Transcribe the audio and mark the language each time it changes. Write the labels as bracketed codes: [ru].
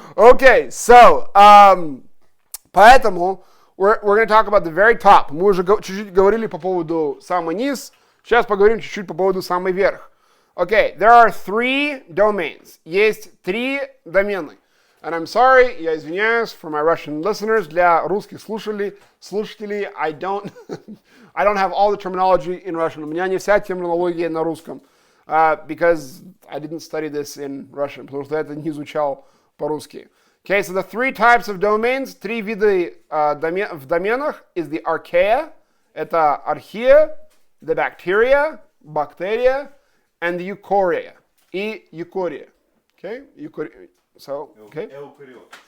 [en] Okay, so, [ru] поэтому [en] we're going to talk about the very top. [ru] Мы уже чуть-чуть говорили по поводу самый низ, сейчас поговорим чуть-чуть по поводу самый верх. [en] Okay, there are 3 domains. [ru] Есть 3 домены. [en] And I'm sorry, [ru] я извиняюсь [en] for my Russian listeners, [ru] для русских слушателей, [en] I don't have all the terminology in Russian. [ru] У меня не вся терминология на русском. [en] Because I didn't study this in Russian, [ru] потому что я это не изучал по-русски. [en] Okay, so the 3 types of domains, [ru] 3 вида в доменах [en] is the archaea, [ru] это архея, [en] the bacteria, [ru] бактерия, [en] and the eukarya, [ru] и [en] eukarya. Okay, so, okay. [ru] Эукариоты.